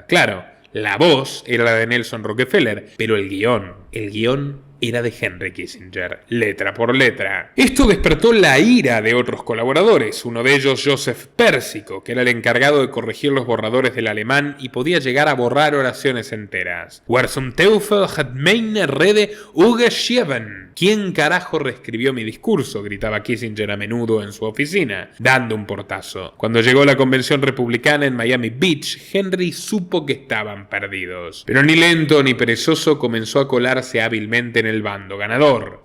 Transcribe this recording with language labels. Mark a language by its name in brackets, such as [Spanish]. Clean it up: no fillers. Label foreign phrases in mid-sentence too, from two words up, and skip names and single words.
[Spanish] Claro, la voz era la de Nelson Rockefeller, pero el guión era de Henry Kissinger, letra por letra. Esto despertó la ira de otros colaboradores, uno de ellos Joseph Persico, que era el encargado de corregir los borradores del alemán y podía llegar a borrar oraciones enteras. [German] Wer zum Teufel hat meine Rede geschrieben? [Spanish] ¿Quién carajo reescribió mi discurso?, gritaba Kissinger a menudo en su oficina, dando un portazo. Cuando llegó la convención republicana en Miami Beach, Henry supo que estaban perdidos. Pero ni lento ni perezoso comenzó a colarse hábilmente en el bando ganador.